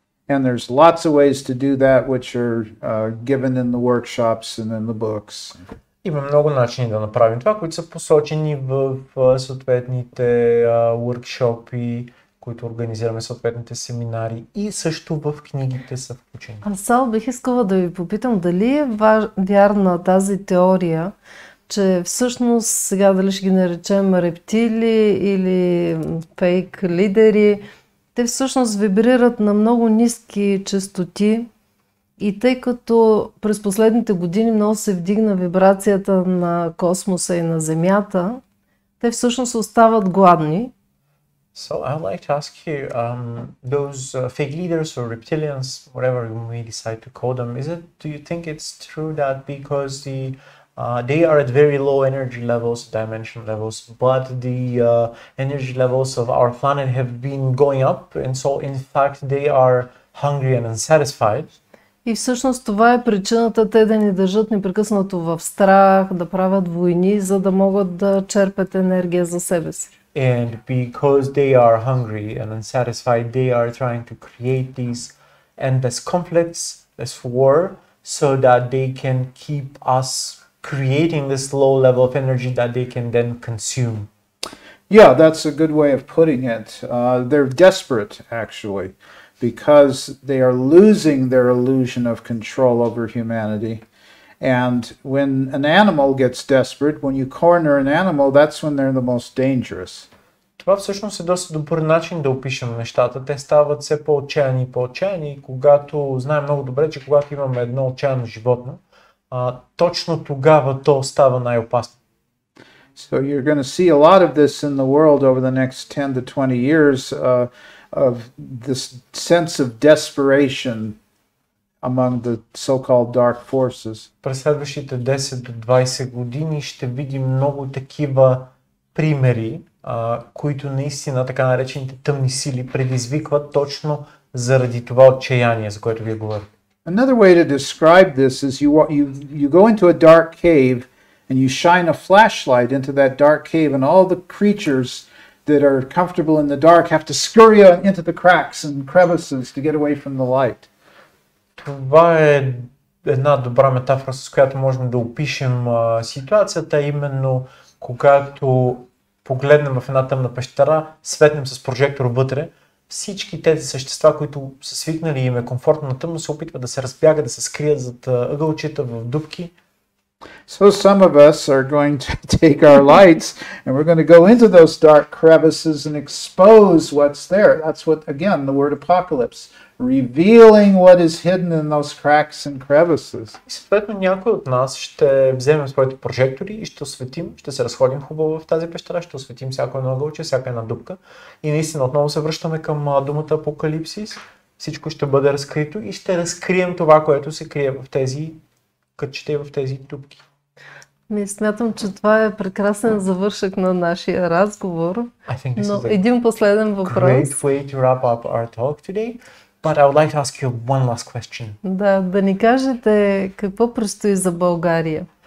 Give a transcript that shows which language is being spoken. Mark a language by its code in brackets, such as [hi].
[en] And there's lots of ways to do that which are given in the workshops and in the books. [bg] Има много начини да направим това, които са посочени в съответните workshопи, които организираме, съответните семинари и също в книгите са включени. Сал, бих искала да ви попитам дали е вярна тази теория, че всъщност сега дали ще ги наречем рептили или фейк лидери, те всъщност вибрират на много ниски честоти и тъй като през последните години много се вдигна вибрацията на космоса и на Земята, те всъщност остават гладни. [en] So I would like to ask you, those fake leaders or reptilians, whatever you may decide to call them, do you think it's true that because they are at very low energy levels, dimension levels, but the energy levels of our planet have been going up, and so in fact they are hungry and unsatisfied? [bg] И всъщност това е причината те да ни държат непрекъснато в страх, да правят войни, за да могат да черпят енергия за себе си. [en] And because they are hungry and unsatisfied, they are trying to create these endless conflicts, this war, so that they can keep us creating this low level of energy that they can then consume. Yeah, that's a good way of putting it. They're desperate, actually, because they are losing their illusion of control over humanity. And when an animal gets desperate, when you corner an animal, that's when they're the most dangerous. [bg] Това всъщност е доста добър начин да опишем нещата. Те стават все по-отчаяни и по-отчаяни, когато знаем много добре, че когато имаме едно отчаяно животно, точно тогава то става най-опасно. [en] So you're going to see a lot of this in the world over the next 10 to 20 years of this sense of desperation among the so-called dark forces. [bg] През следващите 10 до 20 години ще видим много такива примери, които наистина така наречените тъмни сили предизвикват точно заради това отчаяние, за което вие говорите. [en] Another way to describe this is you go into a dark cave and you shine a flashlight into that dark cave and all the creatures that are comfortable in the dark have to scurry into the cracks and crevices to get away from the light. [bg] Това е една добра метафора, с която можем да опишем ситуацията, именно когато погледнем в една тъмна пещера, светнем с прожектор вътре, всички тези същества, които са свикнали и им е комфортно на тъмно, се опитват да се разбягат, да се скрият зад ъгълчета в дупки. [en] So some of us are going to take our lights and we're going to go into those dark crevices and expose what's there. That's what, again, the word apocalypse, revealing what is hidden in those cracks and crevices. [bg] И съответно някой от нас ще вземем своите прожектори и ще осветим, ще се разходим хубаво в тази пещера, ще осветим всяко едно ъгълче, всяка една дупка и наистина отново се връщаме към думата апокалипсис. Всичко ще бъде разкрито и ще разкрием това, което се крие в тези кътчета и в тези дупки. Смятам, че това е прекрасен завършък на нашия разговор. [en] I think this [bg] Но [en] is a [bg] един последен въпрос. [en] way to wrap up our talk today. But I would like to ask you one last question. [bg] Да ни кажете какво предстои за България.